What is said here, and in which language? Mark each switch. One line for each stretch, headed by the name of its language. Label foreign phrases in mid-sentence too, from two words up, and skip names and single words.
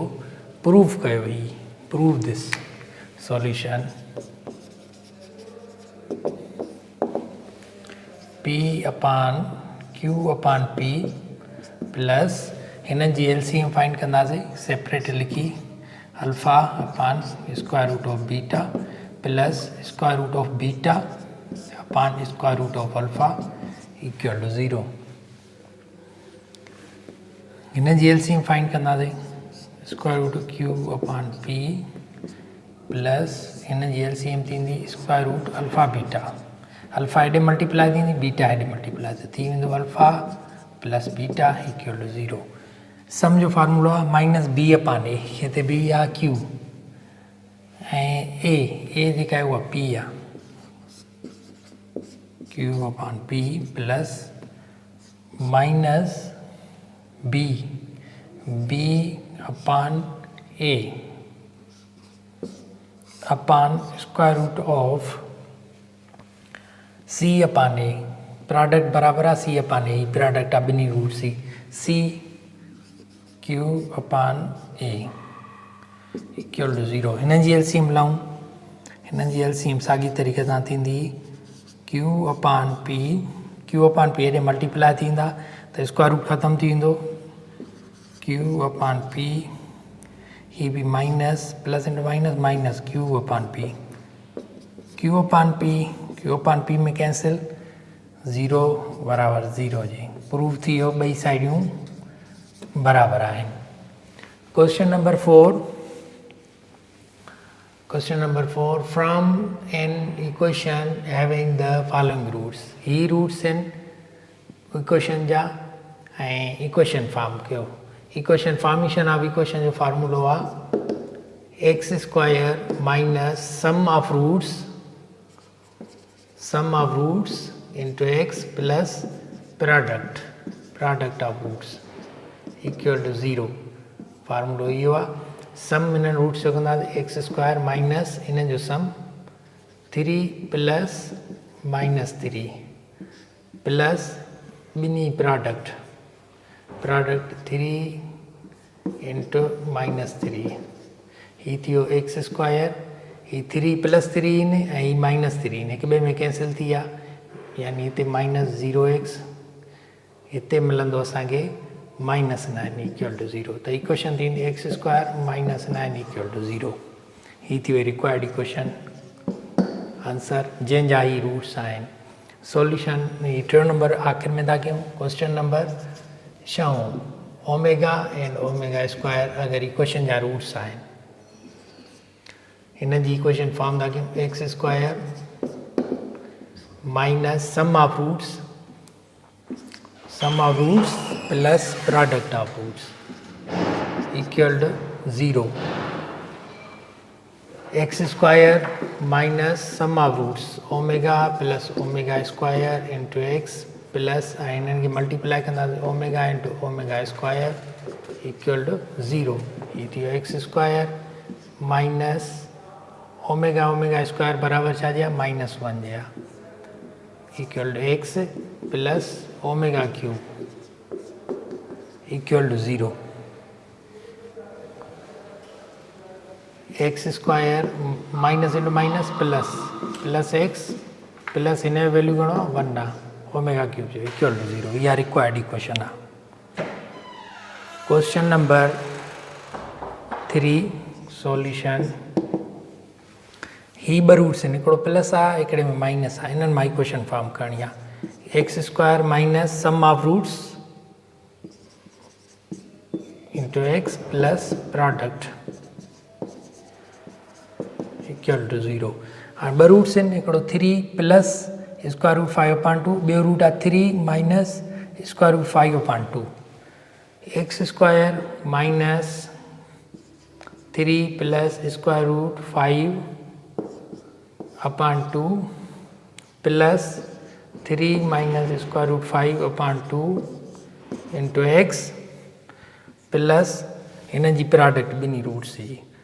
Sindhi: प्रूव कयो ही,
English: prove this solution P upon Q upon P plus
Sindhi: हिन जी
English: LCM find kandaseen separate likhi alpha upon square root of beta plus square root of beta upon square root of alpha equal to 0.
Sindhi: हिन जी
English: LCM find kandaseen square root Q upon P plus
Sindhi: हिन जी
English: LCM theendi square root alpha beta. alpha hede multiply theendi beta hede multiply
Sindhi: थी वेंदो
English: alpha plus beta equal to 0.
Sindhi: सम जो फार्मूलो आहे
English: minus b upon a,
Sindhi: हिते बी आहे क्यू ऐं ए जेका आहे उहा पी आहे
English: q upon p plus minus b upon a upon square root of c upon a,
Sindhi: प्रोडक्ट बराबर आहे
English: c upon a, product
Sindhi: आहे ॿिन्ही
English: root c q upon a equal to 0.
Sindhi: हिन जी एलसीएम लऊं, हिन जी एलसीएम साॻी तरीक़े सां थींदी
English: q upon p
Sindhi: हेॾे मल्टीप्लाई थींदा त
English: square root
Sindhi: ख़तमु थी वेंदो
English: q upon p,
Sindhi: ही बि
English: minus plus into minus q upon p
Sindhi: में कैंसिल 0 बराबर 0 जी प्रूव थी वियो ॿई साइडियूं बराबर आहिनि।
English: question number 4 from an equation having the following roots,
Sindhi: ही रूट्स आहिनि इक्वेशन जा ऐं इक्वेशन फॉर्म कयो।
English: equation formation of equation
Sindhi: जो फार्मूलो आहे
English: x square minus sum of roots into x plus product of roots equal to 0।
Sindhi: फार्मूलो इहो आहे सम हिननि रूट्स जो कंदासीं
English: x square minus
Sindhi: हिननि जो सम
English: 3 plus minus 3 plus
Sindhi: ॿिन्ही प्रोडक्ट
English: 3 into minus 3,
Sindhi: ही थी वियो
English: x square,
Sindhi: ही
English: 3 plus 3
Sindhi: इन ऐं ही
English: minus 3
Sindhi: इन, हिक ॿिए में कैंसिल थी विया यानी हिते
English: minus 0x,
Sindhi: हिते मिलंदो असांखे
English: minus 9 equal to 0.
Sindhi: त इक्वेशन थींदी
English: x square minus 9 equal to 0.
Sindhi: ही थी वई
English: required equation answer
Sindhi: जंहिंजा ही रूट्स आहिनि। सॉल्यूशन ही टियों नंबर आख़िर में था कयूं।
English: question number 6 omega and omega square
Sindhi: अगरि इक्वेशन जा रूट्स आहिनि, हिन जी इक्वेशन फॉर्म था कयूं
English: x square minus sum of roots plus product of roots equal to 0. x square minus sum of roots omega plus omega square into x plus
Sindhi: हिननि खे मल्टीप्लाई कंदासीं
English: omega into omega square equal to 0.
Sindhi: ही थी वियो
English: x square minus omega square
Sindhi: बराबर छा जे
English: minus 1 je equal to x plus omega cube equal to 0. x square minus into minus plus x plus
Sindhi: हिन जो वैल्यू घणो 1 आहे
English: omega cube jo equal to 0.
Sindhi: इहा
English: required equation
Sindhi: आहे।
English: question number 3 solution,
Sindhi: ही ॿ रूट्स आहिनि, हिकिड़ो प्लस आहे हिकिड़े में माइनस आहे, हिननि मां
English: equation form
Sindhi: करणी आहे
English: x square minus sum of roots into x plus product equal to 0.
Sindhi: हाणे ॿ रूट्स आहिनि, हिकिड़ो
English: 3 plus square root 5 upon 2,
Sindhi: ॿियो रूट आहे
English: 3 minus square root 5 upon 2. x square minus 3 plus square root 5 upon 2 plus 3 minus square root 5 upon 2 into x plus
Sindhi: इन जी प्रोडक्ट ॿिन्ही रूट्स जी